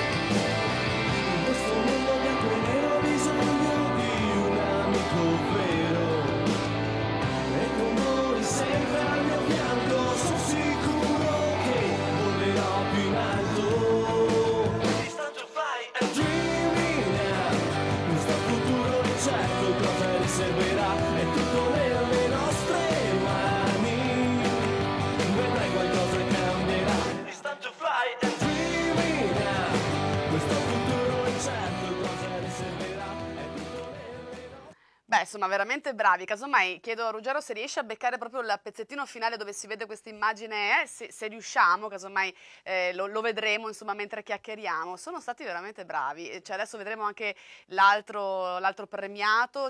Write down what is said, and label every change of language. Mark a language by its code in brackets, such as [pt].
[it] In questo mondo bianco e nero ho bisogno di un amico vero, e con voi sempre al mio fianco sono sicuro che volerò più in alto. [en] It's time to fly and dreaming now. [it] Questo futuro incerto cosa riserverà, è tutto nelle nostre mani, vedrai qualcosa cambierà. [en] It's time to fly and dreaming now. [it] Questo futuro incerto cosa riserverà, è tutto nelle nostre. Beh, insomma, veramente bravi. Casomai chiedo a Ruggero se riesce a beccare proprio il pezzettino finale dove si vede questa immagine, se riusciamo, casomai lo vedremo, insomma, mentre chiacchieriamo. Sono stati veramente bravi. Cioè, adesso vedremo anche l'altro premiato.